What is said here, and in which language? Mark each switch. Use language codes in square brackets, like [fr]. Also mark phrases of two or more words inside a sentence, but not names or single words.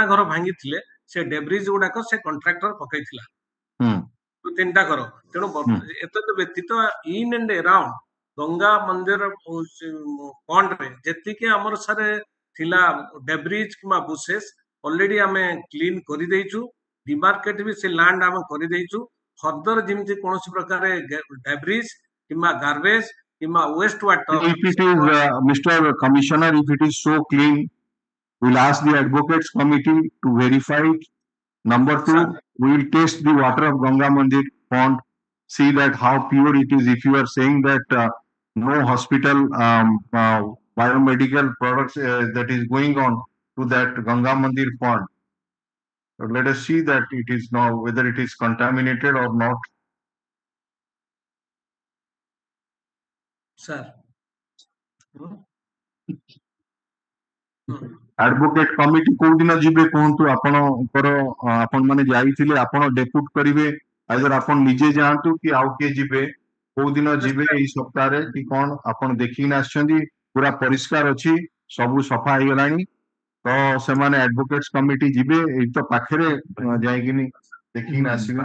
[or] ଘର ଭାଙ୍ଗିଥିଲେ ସେ ଡେବ୍ରିଜ ଗୁଡାକ ସେ କଣ୍ଟ୍ରାକ୍ଟର ପକେଇଥିଲା 3ଟା ଘର ତେଣୁ ଏତଦ ବ୍ୟତୀତ [en] in and around [or] ଗଙ୍ଗା ମନ୍ଦିର ପଣ୍ଡରେ ଯେତିକି ଆମର ସାର୍ ଥିଲା ଡେବ୍ରିଜ କିମ୍ବା ବୁସେସ୍ ଅଲରେଡି ଆମେ କ୍ଲିନ କରିଦେଇଛୁ ଡିମାର୍କେଟ ବି ସେ ଲ୍ୟାଣ୍ଡ ଆମେ କରିଦେଇଛୁ ଫର୍ଦର ଯେମିତି କୌଣସି ପ୍ରକାର ଡେବ୍ରିଜ କିମ୍ବା ଗାର୍ବେଜ କିମ୍ବା [en] waste water if it is Mr. Commissioner if it is so clean we'll ask the advocates committee to verify it. Number 2 we will test the water of Ganga Mandir pond see that how pure it is if you are saying that no hospital biomedical products that is going on to that Ganga Mandir pond. Let us see that it is now whether it is contaminated or not. Sir. Advocate committee [or] କୋଉ ଦିନ ଯିବେ କୁହନ୍ତୁ ଆପଣଙ୍କର ଆପଣ ମାନେ ଯାଇଥିଲେ ଆପଣ ଡେପୁଟ କରିବେ ଆଇଦର ଆପଣ ନିଜେ ଯାଆନ୍ତୁ କି ଆଉ କିଏ ଯିବେ କୋଉ ଦିନ ଯିବେ ଏଇ ସପ୍ତାହରେ କି କଣ ଆପଣ ଦେଖିକି ଆସିଛନ୍ତି ପୁରା ପରିଷ୍କାର ଅଛି ସବୁ ସଫା ହେଇଗଲାଣି ତ ସେମାନେ [en] advocates committee [or] ଯିବେ ଏଇ ତ ପାଖରେ ଯାଇକିନି ଦେଖିକି ଆସିବେ